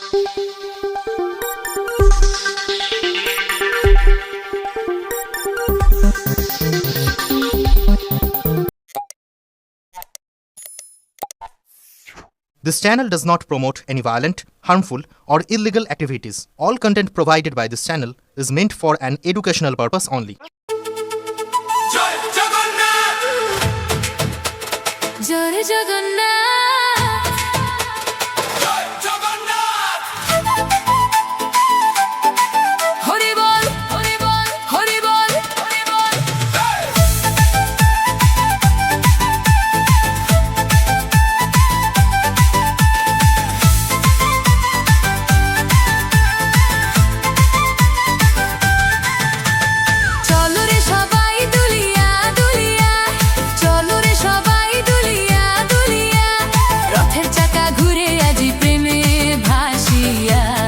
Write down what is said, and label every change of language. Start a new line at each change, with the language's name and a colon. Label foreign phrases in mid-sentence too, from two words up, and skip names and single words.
English: This channel does not promote any violent, harmful, or illegal activities. All content provided by this channel is meant for an educational purpose only.
Bangla: জয় জগন্নাথ! জয় জগন্নাথ! জয় জগন্নাথ! হরি বোল, হরি বোল, হরি বোল, হরি বোল. চলো রে সবাই দুলিয়া দুলিয়া, চলো রে সবাই দুলিয়া দুলিয়া, রথের চাকা ঘুরে আজি প্রেমে ভাসিয়া।